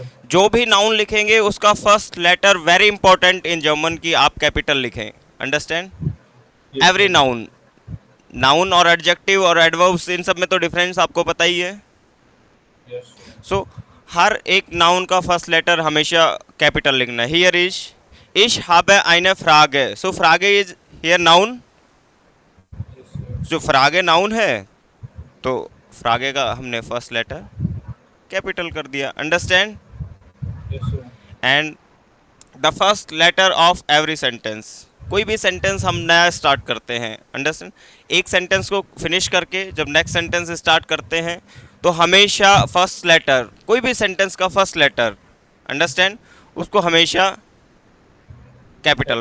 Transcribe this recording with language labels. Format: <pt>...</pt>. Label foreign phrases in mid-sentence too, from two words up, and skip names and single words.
<hi>जो भी नाउन लिखेंगे उसका</hi> <en>first letter very important in German</en> <hi>की आप कैपिटल लिखें।</hi> <en>अंडरस्टैंड? यस एवरी सर।</en> <hi>नाउन, नाउन और एडजेक्टिव और एडवर्ब्स, इन सब में तो डिफरेंस आपको पता ही है।</hi> <en>yes sir.</en> <hi>सो हर एक नाउन का</hi> <en>first letter</en> <hi>हमेशा कैपिटल लिखना है।</hi> <en>here is</en> <de>ich habe eine Frage,</de> <en>so Frage is here noun, yes sir.</en> <hi>जो फ्रागे नाउन है तो फ्रागे का हमने</hi> <en>first letter capital</en> <hi>कर दिया।</hi> <en>अंडरस्टैंड? yes sir. and the first letter of every sentence,</en> <hi>कोई भी सेंटेंस हम नया स्टार्ट करते हैं, अंडरस्टैंड, एक सेंटेंस को फिनिश करके जब</hi> <en>next sentence start</en> <hi>करते हैं तो हमेशा</hi> <en>first letter,</en> <hi>कोई भी सेंटेंस का</hi> <en>first letter,</en> <hi>अंडरस्टैंड, उसको हमेशा कैपिटल</hi>